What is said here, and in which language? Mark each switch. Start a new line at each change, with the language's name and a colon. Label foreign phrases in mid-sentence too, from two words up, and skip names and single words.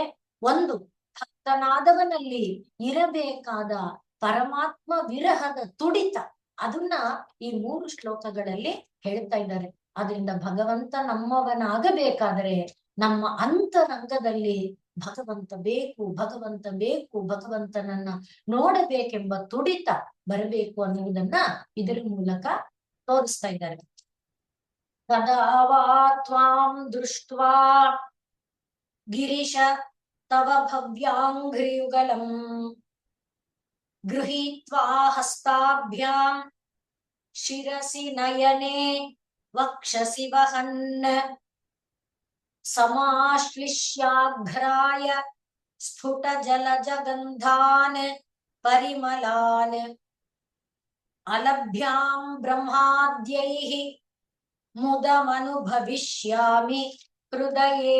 Kannada: ಒಂದು ಭಕ್ತನಾದವನಲ್ಲಿ ಇರಬೇಕಾದ ಪರಮಾತ್ಮ ವಿರಹದ ತುಡಿತ, ಅದನ್ನ ಈ 3 ಶ್ಲೋಕಗಳಲ್ಲಿ ಹೇಳ್ತಾ ಇದ್ದಾರೆ. ಅದರಿಂದ ಭಗವಂತ ನಮ್ಮವನಾಗಬೇಕಾದರೆ ನಮ್ಮ ಅಂತರಂಗದಲ್ಲಿ ಭಗವಂತ ಬೇಕು, ಭಗವಂತ ಬೇಕು, ಭಗವಂತನನ್ನ ನೋಡಬೇಕೆಂಬ ತುಡಿತ ಬರಬೇಕು ಅನ್ನುವುದನ್ನ ಇದರ ಮೂಲಕ ತೋರಿಸ್ತಾ ಇದ್ದಾರೆ.
Sanskrit: ತದಾ ವಾ ತ್ವಾಂ ದೃಷ್ಟ್ವಾ ಗಿರೀಶ ತವ ಭವ್ಯಾಂಘ್ರಿಯುಗಲಂ ಗೃಹೀತ್ವಾ ಹಸ್ತಾಭ್ಯಾಂ ಶಿರಸಿ ನಯನೆ ವಕ್ಷಸಿ ವಹನ್ ಸಮಾಶ್ಲಿಷ್ಯಾಘ್ರಾಯ ಸ್ಫುಟ ಜಲಜಗಂಧಾನ್ ಪರಿಮಲಾನ್ ಅಲಭ್ಯಾಂ ಬ್ರಹ್ಮಾದ್ಯೈಃ ಮುದಮನುಭವಿಷ್ಯಾಮಿ ಹೃದಯೇ.